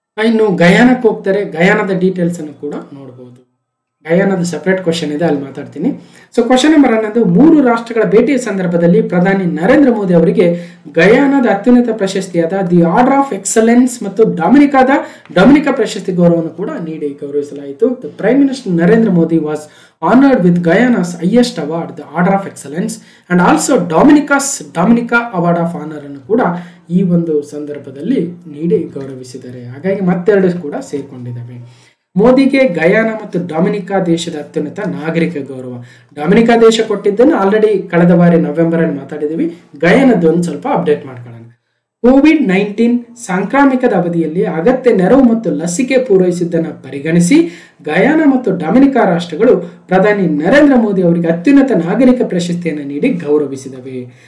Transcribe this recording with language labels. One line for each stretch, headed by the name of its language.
Kannada: ಇನ್ನು ಗಯಾನಕ್ಕೆ ಹೋಗ್ತಾರೆ. ಗಯಾನದ ಡೀಟೇಲ್ಸ್ ಅನ್ನು ಕೂಡ ನೋಡಬಹುದು. ಗಯಾನದ ಸೆಪರೇಟ್ ಕ್ವಶನ್ ಇದೆ, ಅಲ್ಲಿ ಮಾತಾಡ್ತೀನಿ. ಸೊ ಕ್ವಶನ್ ನಂಬರ್ 11, 3 ರಾಷ್ಟ್ರಗಳ ಭೇಟಿಯ ಸಂದರ್ಭದಲ್ಲಿ ಪ್ರಧಾನಿ ನರೇಂದ್ರ ಮೋದಿ ಅವರಿಗೆ ಗಯಾನದ ಅತ್ಯುನ್ನತ ಪ್ರಶಸ್ತಿಯಾದ ದಿ ಆರ್ಡರ್ ಆಫ್ ಎಕ್ಸಲೆನ್ಸ್ ಮತ್ತು ಡೊಮಿನಿಕಾ ಪ್ರಶಸ್ತಿ ಗೌರವವನ್ನು ಕೂಡ ನೀಡಿ ಗೌರವಿಸಲಾಯಿತು.
English: the prime minister Narendra Modi was honored with Guyana's highest award, the Order of Excellence, and also Dominica Award of Honor
Kannada: ಅನ್ನು ಕೂಡ ಈ ಒಂದು ಸಂದರ್ಭದಲ್ಲಿ ನೀಡಿ ಗೌರವಿಸಿದ್ದಾರೆ. ಹಾಗಾಗಿ ಮತ್ತೆರಡು ಕೂಡ ಸೇರ್ಕೊಂಡಿದ್ದಾವೆ. ಮೋದಿಗೆ ಗಯಾನ ಮತ್ತು ಡೊಮಿನಿಕಾ ದೇಶದ ಅತ್ಯುನ್ನತ ನಾಗರಿಕ ಗೌರವ. ಡೊಮಿನಿಕಾ ದೇಶ ಕೊಟ್ಟಿದ್ದನ್ನು ಆಲ್ರೆಡಿ ಕಳೆದ ಬಾರಿ ನವೆಂಬರ್ ಅಲ್ಲಿ ಮಾತಾಡಿದ್ದೀವಿ. ಗಯಾನದ್ದು ಒಂದು ಸ್ವಲ್ಪ ಅಪ್ಡೇಟ್ ಮಾಡ್ಕೊಳ್ಳೋಣ. ಕೋವಿಡ್-19 ಸಾಂಕ್ರಾಮಿಕದ ಅವಧಿಯಲ್ಲಿ ಅಗತ್ಯ ನೆರವು ಮತ್ತು ಲಸಿಕೆ ಪೂರೈಸಿದ್ದನ್ನು ಪರಿಗಣಿಸಿ ಗಯಾನ ಮತ್ತು ಡೊಮಿನಿಕಾ ರಾಷ್ಟ್ರಗಳು ಪ್ರಧಾನಿ ನರೇಂದ್ರ ಮೋದಿ ಅವರಿಗೆ ಅತ್ಯುನ್ನತ ನಾಗರಿಕ ಪ್ರಶಸ್ತಿಯನ್ನು ನೀಡಿ ಗೌರವಿಸಿದವೆ.